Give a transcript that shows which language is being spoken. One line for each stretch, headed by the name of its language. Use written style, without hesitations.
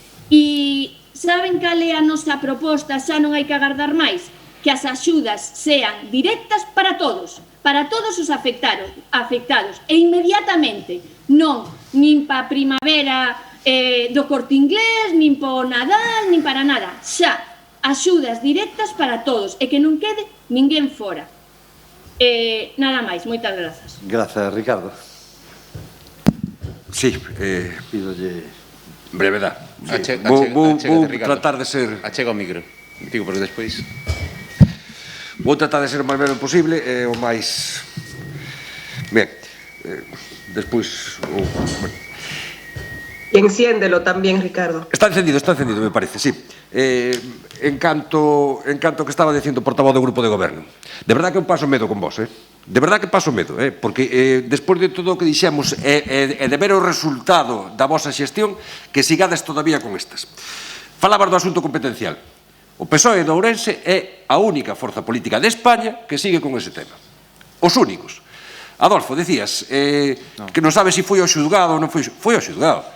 Galician: E saben cal é a nosa proposta? Xa non hai que agardar máis, que as axudas sean directas para todos os afectados e inmediatamente, non nin pa primavera do Corte Inglés, nin po Nadal, nin para nada, xa, axudas directas para todos e que non quede ninguén fora. Nada máis, moitas grazas. Grazas, Ricardo. Sí, Pídolle...
Spanish: brevedad.
Galician: Vou tratar de ser... Achega o micro. Digo, porque despois... Vou tratar de ser o máis breve posible e o máis... Ben, despois...
Spanish: Y enciéndelo también, Ricardo. Está encendido, me parece, sí.
Galician: En canto que estaba dicindo o portavoz do grupo de goberno. De verdad que eu paso medo con vos, De verdad que paso medo, porque despois de todo o que dixemos e de ver o resultado da vosa xestión, que sigades todavía con estas. Falabas do asunto competencial. O PSOE de Ourense é a única forza política de España que sigue con ese tema. Os únicos. Adolfo, decías que non sabes se foi ao xulgado ou non foi ao xulgado.